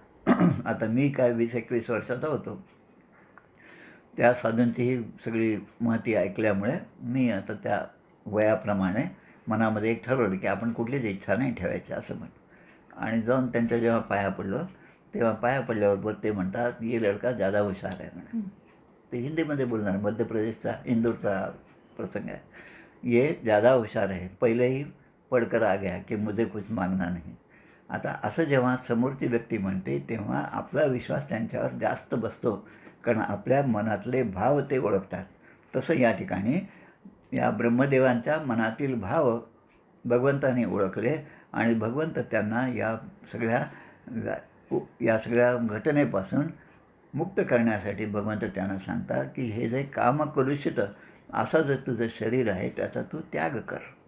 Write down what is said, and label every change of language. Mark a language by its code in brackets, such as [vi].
[mr] आता मी काय 20-21 वर्षाचा होतो. त्या साधूंची ही सगळी माहिती ऐकल्यामुळे मी आता त्या वयाप्रमाणे मनामध्ये एक ठरवलं की आपण कुठलीच इच्छा नाही ठेवायची असं आणि जाऊन त्यांच्या जेव्हा पाया पडलो तेव्हा पाया पडल्याबरोबर ते म्हणतात, [hi] ये लडका ज़्यादा हुशार [mr] आहे म्हणे. ते हिंदीमध्ये बोलणार, मध्य प्रदेशचा इंदूरचा प्रसंग आहे. [hi] ये ज़्यादा हुशार है, पहिले ही पढ़कर आ गया की मुझे कुछ मागना नहीं. [mr] आता असं जेव्हा समोरची व्यक्ती म्हणते तेव्हा आपला विश्वास त्यांच्यावर जास्त बसतो, कारण आपल्या मनातले भाव ते ओळखतात. तसं या ठिकाणी या ब्रह्मदेवांच्या मनातील भाव भगवंताने ओळखले आणि भगवंत त्यांना या सगळ्या घटनेपासून मुक्त करण्यासाठी भगवंत त्यांना सांगतात की हे जे कामकलुषित असं जर तुझं शरीर आहे त्याचा तू त्याग कर.